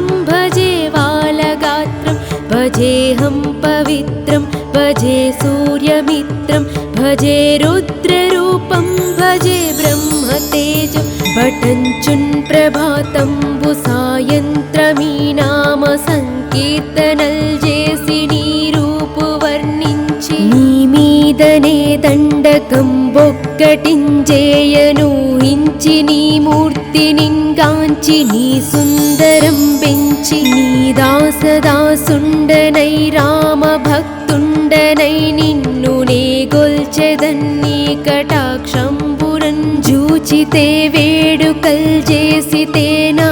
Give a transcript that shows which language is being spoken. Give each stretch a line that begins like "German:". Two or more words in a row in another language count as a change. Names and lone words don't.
Sanskrit: भजे वालगात्रं भजेऽहं पवित्रं भजे सूर्यमित्रं भजे रुद्ररूपं भजे ब्रह्मतेजं
Telugu: పఠంచున్ ప్రభాతంబు సాయంత్రమీ నామ సంకీర్తనల్ జేసి నీ రూపు వర్ణించి నీ మీదనే దండకం బొక్కటించేయను హించి నీ మూర్తినింగాంచి నీ సుందరం పెంచి నీ దాసదాసుండనై రామ భక్తుండనై నిన్ను నే గొల్చెదన్ని కటాక్షంబురన్ జూచితే వేడుకల్ చేసితే నా